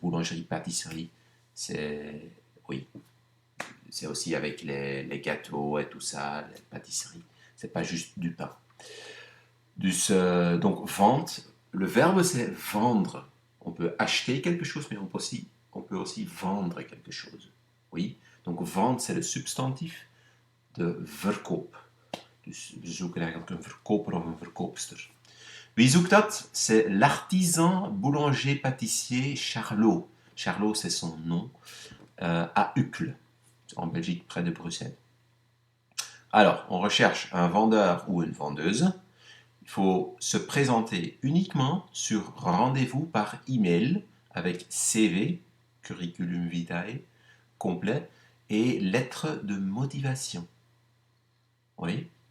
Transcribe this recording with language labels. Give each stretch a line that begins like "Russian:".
French: Boulangerie-pâtisserie, c'est... Oui, c'est aussi avec les gâteaux et tout ça, les pâtisseries. C'est pas juste du pain. Donc, vente. Le verbe, c'est vendre. On peut acheter quelque chose, mais on peut aussi vendre quelque chose. Oui. Donc, vente, c'est le
Dutch: substantief de verkoop. Dus we zoeken eigenlijk een verkoper of een verkoopster. Wie zoekt dat?
French: C'est l'artisan boulanger-pâtissier Charlot. Charlot, c'est son nom. À Uccle, en Belgique, près de Bruxelles. Alors, on recherche un vendeur ou une vendeuse. Il faut se présenter uniquement sur rendez-vous par email avec CV, curriculum vitae, complet, et lettre de motivation. Oui.